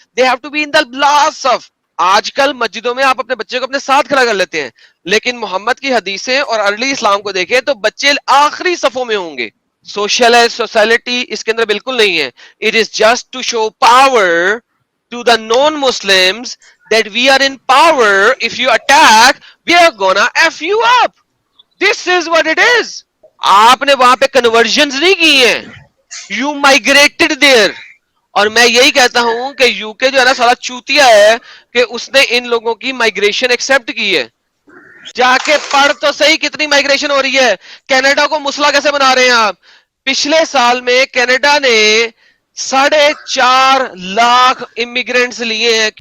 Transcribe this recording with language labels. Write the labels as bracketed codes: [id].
[en] they have to be in the last [ur] صف. آج کل مسجدوں میں آپ اپنے بچے کو اپنے ساتھ کھڑا کر لیتے ہیں، لیکن محمد کی حدیثیں اور ارلی اسلام کو دیکھیں تو بچے آخری صفوں میں ہوں گے. سوشلٹی اس کے اندر بالکل نہیں ہے. [en] It is just to show power to the non Muslims that we are in power. If you attack, we are gonna F you up. This is what it is. [ur] آپ نے وہاں پہ کنورژنز نہیں کی ہیں. [en] You migrated there. [ur] اور میں یہی کہتا ہوں کہ یو کے جو ہے نا سارا چوتیا ہے کہ اس نے ان لوگوں کی مائگریشن ایکسپٹ کی ہے. جا کے پڑھ تو صحیح کتنی مائگریشن ہو رہی ہے. کینیڈا کو مسئلہ کیسے بنا رہے ہیں آپ؟ پچھلے سال میں کینیڈا نے 4.5 لاکھ امیگرینٹس لیے ہیں.